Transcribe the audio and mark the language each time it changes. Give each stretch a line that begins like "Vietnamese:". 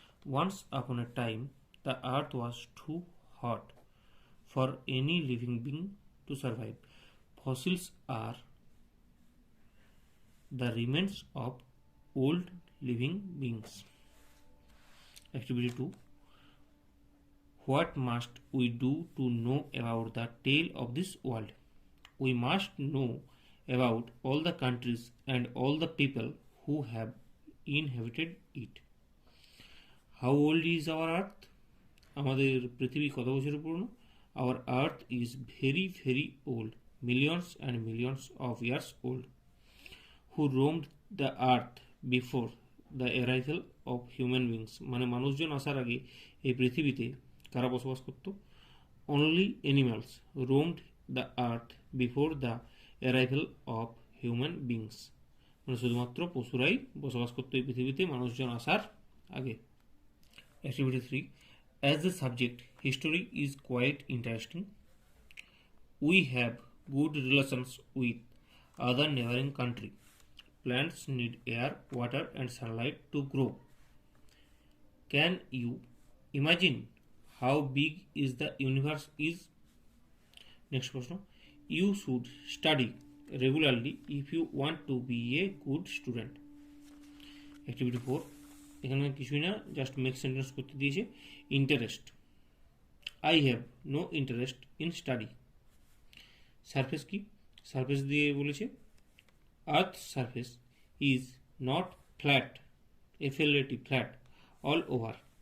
English: Once upon a time the earth was too hot for any living being to survive. Fossils are the remains of old living beings. Activity 2, what must we do to know about the tale of this world? We must know about all the countries and all the people who have inhabited it. How old is our earth?
Bangla: আমাদের পৃথিবী কত বছর পুরনো?
English: Our earth is very very old, millions and millions of years old. Who roamed the earth before the arrival of human beings?
Bangla: মানে মানুষজন আসার আগে এই পৃথিবীতে কারা বসবাস করত?
English: Only animals roamed the earth before the arrival of human beings.
Bangla: মানে শুধুমাত্র পশুরাই বসবাস করতো এই পৃথিবীতে মানুষজন আসার আগে।
English: Activity 3, as the subject history is quite interesting, we have good relations with other neighboring country. Plants need air, water and sunlight to grow. Can you imagine how big is the universe is? Next question, you should study regularly if you want to be a good student.
Bangla: Activity 4, এখানে কিছুই না,
English: just make sentence
Bangla: করতে দিয়েছে।
English: Interest, I have no interest in study.
Bangla: Surface কি? Surface দিয়ে বলেছে
English: Earth surface is not flat, FLAT, flat, all over.